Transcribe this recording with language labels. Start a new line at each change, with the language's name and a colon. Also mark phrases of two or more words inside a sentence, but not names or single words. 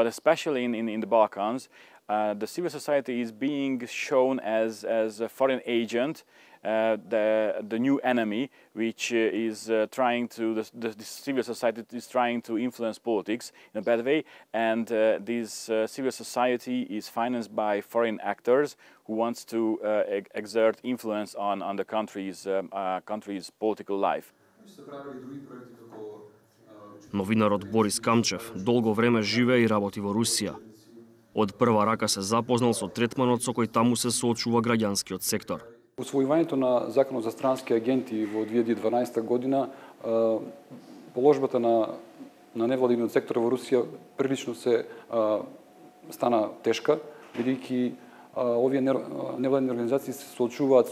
English: especially in the Balkans, the civil society is being shown as a foreign agent, the new enemy, which is trying to, the civil society is trying to influence politics in a bad way, and this civil society is financed by foreign actors who wants to exert influence on the country's political life.
Macedonian: Новинарот Борис Камчев долго време живее и работи во Русија. Од прва рака се запознал со третманот со кој таму се соочува граѓанскиот сектор. Усвојувањето на Законот за странски агенти во 2012 година, положбата на невладиниот сектор во Русија прилично се стана тешка, бидејќи овие невладини организации се соочуваат